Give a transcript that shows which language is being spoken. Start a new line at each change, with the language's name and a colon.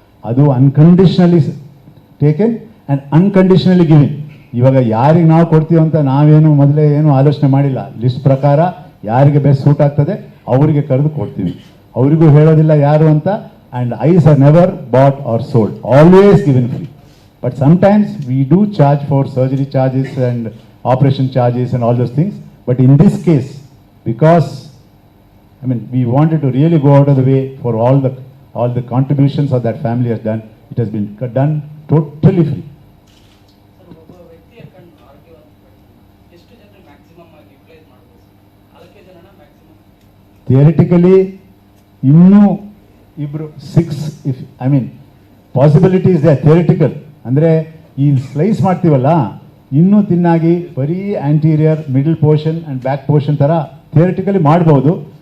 English: ಅದು unconditionally taken and unconditionally given.
Kannada: ಇವಾಗ ಯಾರಿಗೆ ನಾವು ಕೊಡ್ತೀವಿ ಅಂತ ನಾವೇನು ಮೊದಲೇ ಏನು ಆಲೋಚನೆ ಮಾಡಿಲ್ಲ. ಲಿಸ್ಟ್ ಪ್ರಕಾರ ಯಾರಿಗೆ ಬೆಸ್ಟ್ ಸೂಟ್ ಆಗ್ತದೆ ಅವರಿಗೆ ಕರೆದು ಕೊಡ್ತೀವಿ. ಅವರಿಗೂ ಹೇಳೋದಿಲ್ಲ ಯಾರು ಅಂತ.
English: And eyes are never bought or sold, always given free. But sometimes we do charge for surgery charges and operation charges and all those things. But in this case, because we wanted to really go out of the way for all the contributions that that family has done, it has been done totally free.
Kannada: Sir, ಒಬ್ಬ ವ್ಯಕ್ತಿಯ ಕಣ್ಣು ಆರೋಗ್ಯ ಎಷ್ಟು ಜನ maximum ಆಗಿ utilise ಮಾಡ್ಬೋದು? 4 ಜನನ maximum?
English: Theoretically,
Kannada: ಇನ್ನೂ ಇಬ್ರು 6,
English: Possibility is they theoretical.
Kannada: ಅಂದರೆ ಈ ಸ್ಲೈಸ್ ಮಾಡ್ತೀವಲ್ಲ, ಇನ್ನೂ ತಿನ್ನಾಗಿ ಬರೀ anterior, middle portion and back portion ಥರ ಥಿಯರಿಟಿಕಲಿ ಮಾಡ್ಬೋದು.